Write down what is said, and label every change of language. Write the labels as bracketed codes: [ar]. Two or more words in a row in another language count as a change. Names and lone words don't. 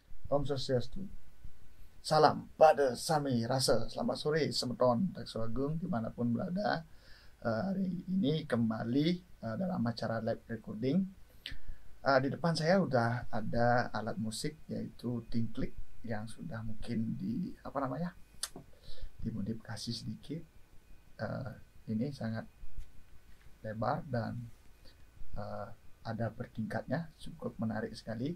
[id] Om Swastiastu. Salam pada Sami Rasa. Selamat sore semeton Takso Agung dimanapun berada. Hari ini kembali dalam acara live recording. Di depan saya udah ada alat musik yaitu Tinklik yang sudah mungkin dimodifikasi sedikit. Ini sangat lebar dan ada bertingkatnya, cukup menarik sekali.